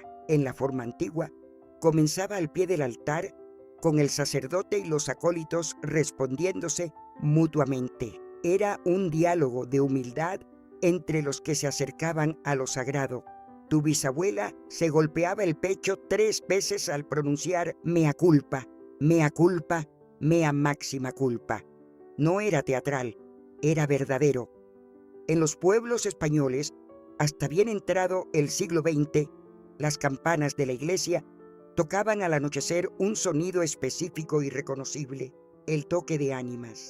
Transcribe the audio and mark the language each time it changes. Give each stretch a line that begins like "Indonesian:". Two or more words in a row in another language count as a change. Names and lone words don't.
Spanish: En la forma antigua, comenzaba al pie del altar con el sacerdote y los acólitos respondiéndose mutuamente. Era un diálogo de humildad entre los que se acercaban a lo sagrado. Tu bisabuela se golpeaba el pecho 3 veces al pronunciar
Latin: mea culpa, mea máxima culpa.
Spanish: No era teatral, era verdadero. En los pueblos españoles, hasta bien entrado el siglo XX, las campanas de la iglesia tocaban al anochecer un sonido específico y reconocible, el toque de ánimas.